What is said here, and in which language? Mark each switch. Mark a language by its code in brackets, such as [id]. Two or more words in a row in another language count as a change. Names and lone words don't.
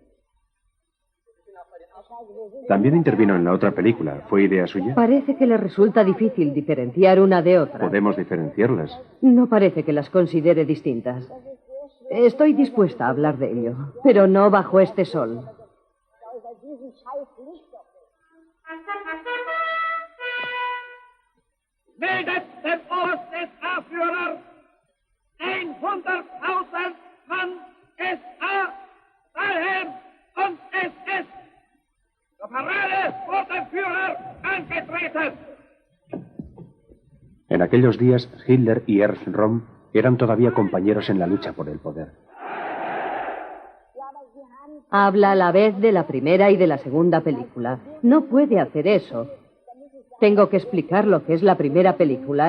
[es] También intervino en la otra película. ¿Fue idea suya? Parece que le resulta difícil diferenciar una de otra. Podemos diferenciarlas. No parece que las considere distintas. Estoy dispuesta a hablar de ello, pero no bajo este sol. [de] Meldet dem Ort des Anführers 100.000 Mann SA, Dahlem und SS. Zur Parade vor dem Führer angetreten. [es] En aquellos días, Hitler y Ernst Röhm eran todavía compañeros en la lucha por el poder. Habla a la vez de la primera y de la segunda película. No puede hacer eso. Tengo que explicar lo que es la primera película.